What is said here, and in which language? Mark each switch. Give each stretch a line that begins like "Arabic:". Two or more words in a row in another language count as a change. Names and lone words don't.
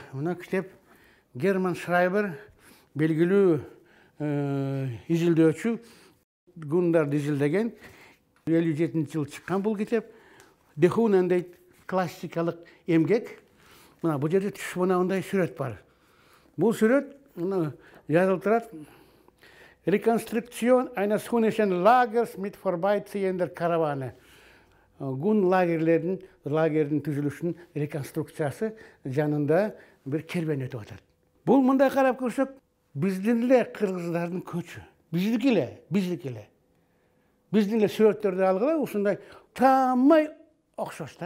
Kyrgyz: Мына китеп Герман Шрайбер, белгилүү изилдөөчү, гундарды изилдеген. 57-жылы чыккан бул китеп. Дехунен дейт, классикалык эмгек. Мына бул жерде түш мындай сүрөт бар. Бул сүрөт мына жазылып турат.
German: Rekonstruktion eines hunischen Lagers mit vorbeiziehender Karawane.
Kyrgyz: Гун лагердин түзүлүшүнүн реконструкциясы жанында бир кербен өтүп атат. Бул мындай карап көрсөк, биздин эле кыргыздардын көчү. Биздики эле. Биздин эле сүрөттөрдү алгыла, ушундай тамай окшош да.